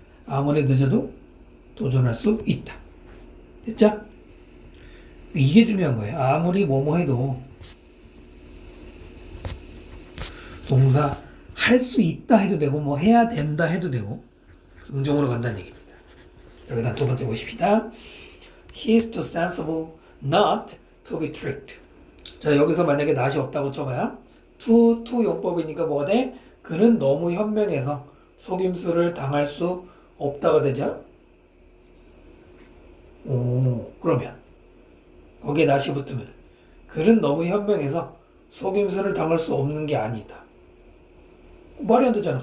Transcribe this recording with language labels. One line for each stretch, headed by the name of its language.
Korean: 아무리 늦어도 도전할 수 있다. 됐죠? 이게 중요한 거예요. 아무리 뭐뭐 해도 동사 할 수 있다 해도 되고 뭐 해야 된다 해도 되고 긍정으로 간다는 얘기입니다. 자, 그 다음 두 번째 보십시다.
English: He is too sensible not to be tricked.
Korean: 자, 여기서 만약에 not이 없다고 쳐봐요. to 용법이니까 뭐가 돼? 그는 너무 현명해서 속임수를 당할 수 없다가 되죠. 그러면 거기에 not이 붙으면 그는 너무 현명해서 속임수를 당할 수 없는 게 아니다. 말이 안 되잖아.